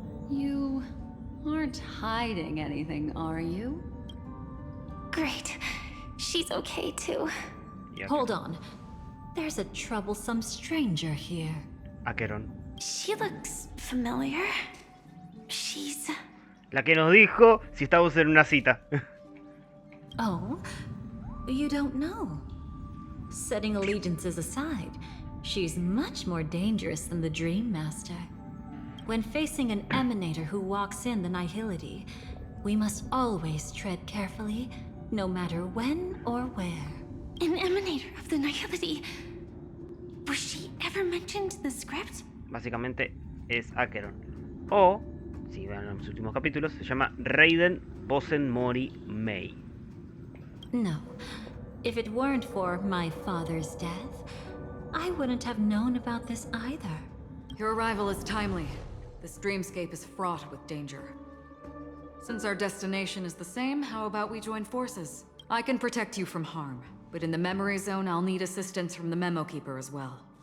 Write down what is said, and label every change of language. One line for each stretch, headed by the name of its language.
English: You aren't hiding anything, are you? Great. She's okay too. Yeah. Hold on. There's a troublesome stranger here. Acheron. She looks familiar. She She's...
Spanish: La que nos dijo si estábamos en una cita.
English: Oh, you don't know. Setting allegiances aside, she's much more dangerous than the Dream Master. When facing an emanator who walks in the nihility, we must always tread carefully, no matter when or where. An emanator of the nihility? Was she ever mentioned in the script?
Spanish: Básicamente es Acheron. O, si ven los últimos capítulos, se llama Raiden Bosen Mori Mei. No.
English: If it weren't for my father's death, I wouldn't have known about this either. Your arrival is timely. This dreamscape is fraught with danger. Since our destination is the same, how about we join forces? I can protect you from harm, but in the memory zone, I'll need assistance from the Memo Keeper as well.